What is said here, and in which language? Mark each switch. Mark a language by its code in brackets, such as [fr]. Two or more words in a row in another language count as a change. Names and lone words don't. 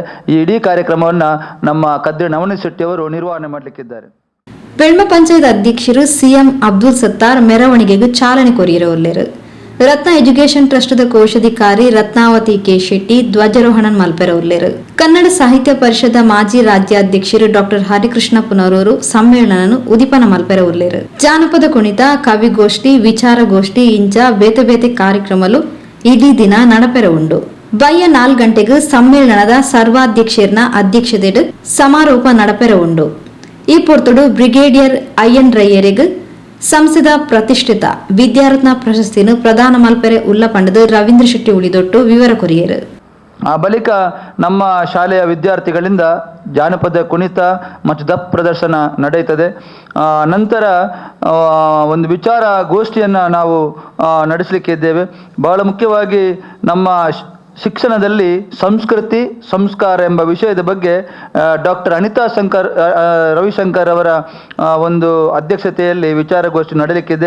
[kn] ಈ ಇಡೀ ಕಾರ್ಯಕ್ರಮವನ್ನು ನಮ್ಮ ಕದ್ರಿ ನವನೀತ್ ಶೆಟ್ಟಿ ಅವರು ನಿರ್ವಹಣೆ ಮಾಡಲಿಕ್ಕಿದ್ದಾರೆ. [tcy] ಬೆಲ್ಮ ಪಂಚಾಯತ್ ಅಧ್ಯಕ್ಷರು CM ಅಬ್ದುಲ್ ಸತ್ತಾರ್ ಮೆರವಣಿಗೆಗೆ ಚಾಲನೆ ಕೊರಿಯರೊಲ್ಲೆರು. ರತ್ನ ಎಜುಕೇಷನ್ ಟ್ರಸ್ಟ್ದ ಕೋಶಾಧಿಕಾರಿ ರತ್ನಾವತಿ ಕೆ ಶೆಟ್ಟಿ ಧ್ವಜಾರೋಹಣ ಮಲ್ಪೆರವುಲ್ಲೆರು. ಕನ್ನಡ ಸಾಹಿತ್ಯ ಪರಿಷದ ಮಾಜಿ ರಾಜ್ಯಾಧ್ಯಕ್ಷರು ಡಾಕ್ಟರ್ ಹರಿಕೃಷ್ಣ ಪುನರೂರು ಸಮ್ಮೇಳನ ಉದಿಪನ ಮಲ್ಪೆರವುಲ್ಲೆರು. ಜಾನಪದ ಕುಣಿತ ಕವಿಗೋಷ್ಠಿ ವಿಚಾರಗೋಷ್ಠಿ ಇಂಚ ಬೇತೆ ಬೇತೆ ಕಾರ್ಯಕ್ರಮಲು ಇಡೀ ದಿನ ನಡಪೆರವುಂಡು. ಬಯ್ಯ 4 ಗಂಟೆಗೆ ಸಮ್ಮೇಳನದ ಸರ್ವಾಧ್ಯಕ್ಷರ್ನ ಅಧ್ಯಕ್ಷತೆಡು ಸಮಾರೋಪ ನಡಪೆರವುಂಡು. ಈ ಪೊರ್ತುಡು ಬ್ರಿಗೇಡಿಯರ್ ಅಯ್ಯನ್ ರಯ್ಯರಿಗೆ ಸಂಸದ ಪ್ರತಿಷ್ಠಿತ ವಿದ್ಯಾರತ್ನ ಪ್ರಶಸ್ತಿಯನ್ನು ಪ್ರದಾನ ಮಲ್ಪೆರೆ ಉಲ್ಲಪಂಡದ ರವೀಂದ್ರ ಶೆಟ್ಟಿ ಉಳಿದೊಟ್ಟು ವಿವರ ಕೊರಿಯರು. [kn] ಆ ಬಳಿಕ ನಮ್ಮ ಶಾಲೆಯ ವಿದ್ಯಾರ್ಥಿಗಳಿಂದ ಜಾನಪದ ಕುಣಿತ ಮತ್ತು ದಪ್ ಪ್ರದರ್ಶನ ನಡೆಯುತ್ತದೆ. ನಂತರ ಒಂದು ವಿಚಾರ ಗೋಷ್ಠಿಯನ್ನು ನಾವು ನಡೆಸಲಿಕ್ಕಿದ್ದೇವೆ. ಬಹಳ ಮುಖ್ಯವಾಗಿ ನಮ್ಮ ಶಿಕ್ಷಣದಲ್ಲಿ ಸಂಸ್ಕೃತಿ ಸಂಸ್ಕಾರ ಎಂಬ ವಿಷಯದ ಬಗ್ಗೆ ಡಾಕ್ಟರ್ ಅನಿತಾ ರವಿಶಂಕರ್ ಅವರ ಒಂದು ಅಧ್ಯಕ್ಷತೆಯಲ್ಲಿ ವಿಚಾರಗೋಷ್ಠಿ ನಡೆಯಲಿಕ್ಕಿದೆ.